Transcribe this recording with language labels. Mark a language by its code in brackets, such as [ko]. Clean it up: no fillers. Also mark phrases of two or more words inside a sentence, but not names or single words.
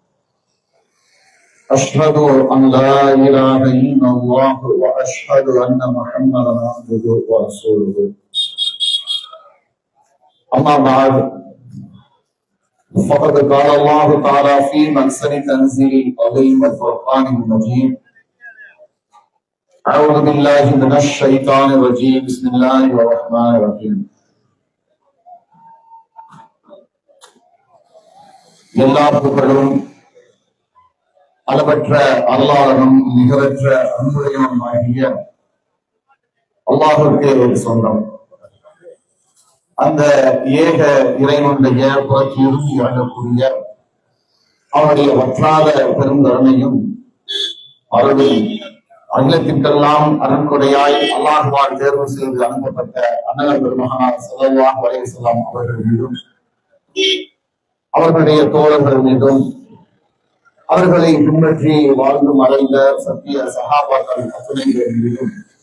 [ar] أشهد أن لا إله إلا الله وأشهد أن محمدا عبده ورسوله أما بعد فقد قال الله تعالى في محسن تنزيل العظيم الفرقان المجيد أعوذ بالله من الشيطان الرجيم بسم الله الرحمن الرحيم [ta] எல்லா புகழும் அளவற்ற அல்லாஹ்வும் நிகரற்ற அன்புடையவனுமாகிய அல்லாஹ்வுக்கே சொந்தம். அந்த ஏக இறைவனுடைய புறத்திலிருந்து இறங்கக்கூடிய அவனுடைய வற்றாத பெருந்தருணையும் அவருடைய அகிலத்திற்கெல்லாம் அருண்கொடையாய் அல்லாஹ்வால் தேர்வு செய்து அனுப்பப்பட்ட அண்ணல் பெருமகனார் [ar] صلى الله عليه وسلم [ta] அவர்கள் மீதும் அவர்களுடைய தோழர்கள் மீதும் அவர்களை பின்பற்றி வாழ்ந்து மறைந்த சத்திய சஹாபாக்கள் அத்துணை பேர் மீதும்